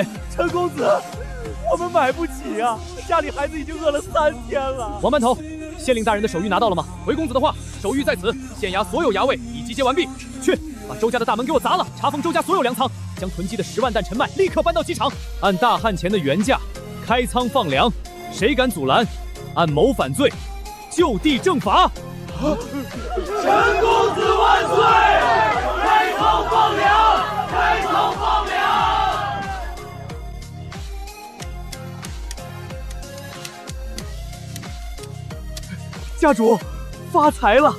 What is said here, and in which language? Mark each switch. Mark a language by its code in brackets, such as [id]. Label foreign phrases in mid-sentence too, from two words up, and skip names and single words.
[zh] 陈公子，我们买不起啊，家里孩子已经饿了3天了。王班头，县令大人的手谕拿到了吗？回公子的话，手谕在此，县衙所有衙卫已集结完毕。去，把周家的大门给我砸了，查封周家所有粮仓，将囤积的10万担陈麦立刻搬到机场，按大旱前的原价開倉放糧，誰敢阻攔，按謀反罪就地正法。陳公子萬歲！開倉放糧，開倉放糧！家主，發財了！